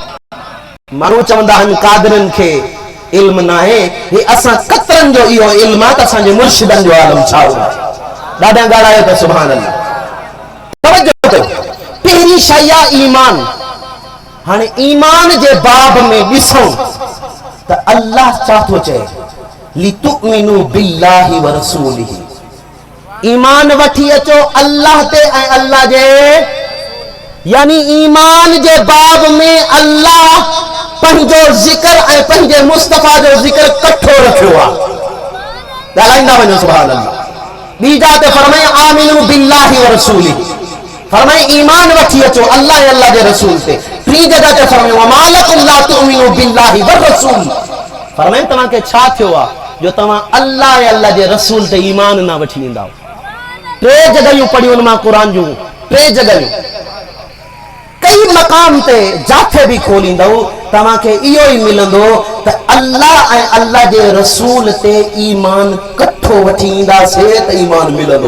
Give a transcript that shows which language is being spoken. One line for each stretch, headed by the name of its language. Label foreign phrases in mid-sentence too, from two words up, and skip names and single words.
Sindhi: माण्हू चवंदा आहिनि कादरनि खे इल्म न आहे, हे असां कतरनि जो इहो इल्म आहे त असांजे मुर्शिदनि जो आलम छा हो। ॾाढा ॻाल्हायो त
Arabic: سبحان الله.
Sindhi: तवजो कयो, पहिरीं शइ आहे ईमान। हाणे ईमान जे बाब में ॾिसूं त अल्लाह छा थो चए,
Arabic: لتؤمنوا بالله ورسوله.
Sindhi: ईमान वठी अचो अल्लाह ते ऐं अल्लाह जे, यानी ईमान जे बाब में अल्लाह पंहिंजो ज़िक्र ऐं पंहिंजे मुस्तफ़ा जो ज़िक्र कठो रखियो आहे। ॻाल्हाईंदा वञो
Arabic: سبحان الله.
Sindhi: ॿी जात फरमाए
Arabic: آمنوا بالله ورسوله,
Sindhi: फरमाए ईमान वठी अचो अल्लाह ऐं अल्लाह जे रसूल ते। टी जगह ते फरमाए
Arabic: وما لكم لا تؤمنون بالله والرسول,
Sindhi: फरमाए तव्हांखे छा थियो आहे जो तव्हां अल्लाह ऐं अल्लाह जे रसूल ते ईमान न वठी ईंदा। टे जॻहियूं पढ़ियूं मां क़ुरान जूं, टे जॻहियूं कई मक़ाम ते जाथे बि खोलींदव तव्हांखे इहो ई मिलंदो त अल्लाह ऐं अल्लाह जे रसूल ते ईमान कठो वठी ईंदासीं त ईमान मिलंदो।